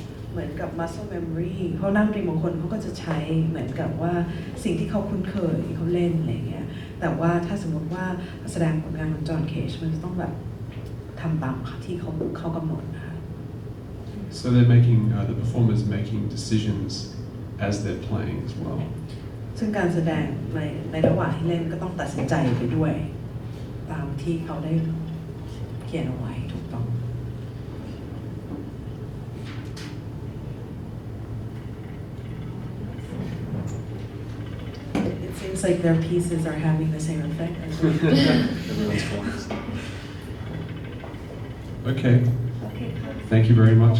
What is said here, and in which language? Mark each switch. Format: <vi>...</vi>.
<th>เหมือนกับ muscle memory เขานั่งดนตรีบางคนเขาก็จะใช้เหมือนกับว่าสิ่งที่เขาคุ้นเคยเขาเล่นอะไรเงี้ยแต่ว่าถ้าสมมติว่าแสดงผลงานของจอห์นเคจมันจะต้องแบบทำตามที่เขากำหนดนะคะ</th> <en>So they're making, the performers making decisions as they're playing as well.</en> <th>ซึ่งการแสดงในระหว่างที่เล่นก็ต้องตัดสินใจไปด้วยตามที่เขาได้เขียนเอาไว้ถูกต้อง</th> <en>It seems like their pieces are having the same effect as well. Okay. Thank you very much.</en>